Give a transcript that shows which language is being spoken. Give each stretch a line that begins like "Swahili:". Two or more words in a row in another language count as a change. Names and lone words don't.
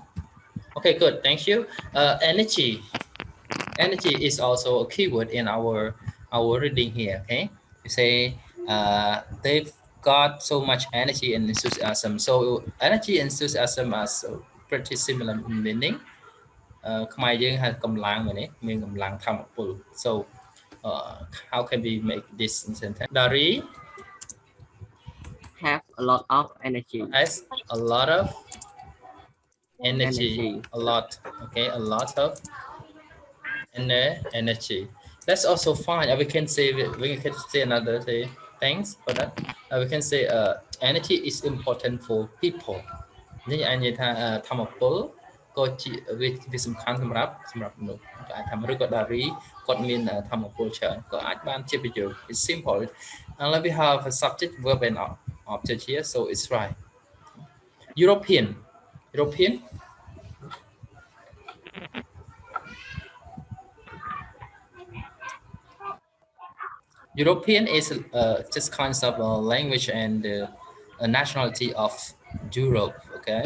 English: Okay, good. Thank you. Energy. Energy is also a keyword in our reading here. Okay, you say they've got so much energy and enthusiasm. So energy and enthusiasm are so pretty similar in meaning.
Khmer: ខ្មែរយើងហៅកម្លាំងមែនទេមានកម្លាំងធម្មពល
English: so how can we make this sentence Dari Have a lot of energy. has a lot of energy. A lot, okay, a lot of energy. That's also fine. We can say another say thanks for that. We can say energy is important for people.
Khmer: នេះអាចនិយាយថាធម្មពលក៏ជាវាសំខាន់សម្រាប់មនុស្សក៏អាចថាឬក៏ Dari គាត់មានធម្មពលច្រើនក៏អាចបានជាប្រយោគ
English: It's simple. And we have a subject verb and object here, so it's right. European European is just kinds of language and nationality of Europe, okay?